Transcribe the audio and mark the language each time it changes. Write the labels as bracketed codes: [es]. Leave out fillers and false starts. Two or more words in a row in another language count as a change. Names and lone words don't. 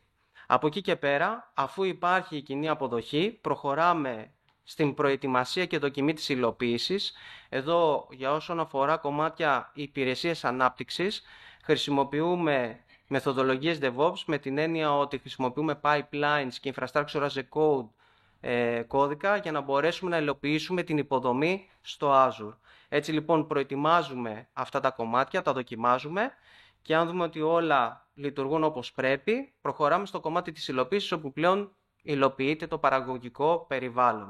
[el] Από εκεί και πέρα, αφού υπάρχει η κοινή αποδοχή, προχωράμε στην προετοιμασία και δοκιμή της υλοποίησης. Εδώ, για όσον αφορά κομμάτια υπηρεσίες ανάπτυξης, χρησιμοποιούμε μεθοδολογίες DevOps με την έννοια ότι χρησιμοποιούμε pipelines και [en] infrastructure as a code [el] κώδικα για να μπορέσουμε να υλοποιήσουμε την υποδομή στο Azure. Έτσι λοιπόν προετοιμάζουμε αυτά τα κομμάτια, τα δοκιμάζουμε και αν δούμε ότι όλα λειτουργούν όπως πρέπει, προχωράμε στο κομμάτι της υλοποίησης όπου πλέον υλοποιείται το παραγωγικό περιβάλλον.